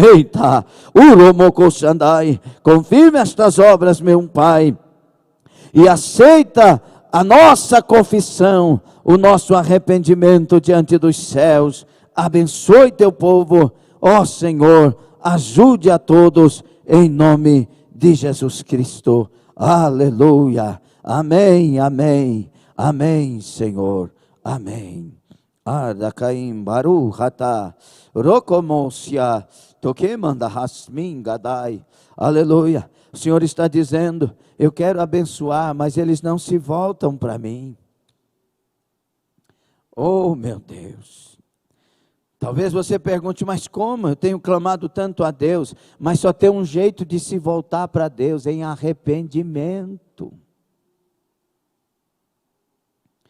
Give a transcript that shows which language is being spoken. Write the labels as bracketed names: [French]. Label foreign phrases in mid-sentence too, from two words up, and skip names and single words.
[Portuguese] Eita, uromokosandai, confirme estas obras, meu Pai, e aceita a nossa confissão, o nosso arrependimento diante dos céus. Abençoe Teu povo, ó Senhor, ajude a todos, em nome de Jesus Cristo. Aleluia, amém, amém, amém, Senhor, amém. Ardacaim baru hata, rocomosia, toquemanda hasmin gadai. Aleluia. O Senhor está dizendo, eu quero abençoar, mas eles não se voltam para mim. Oh, meu Deus. Talvez você pergunte, mas como? Eu tenho clamado tanto a Deus, mas só tem um jeito de se voltar para Deus, em arrependimento.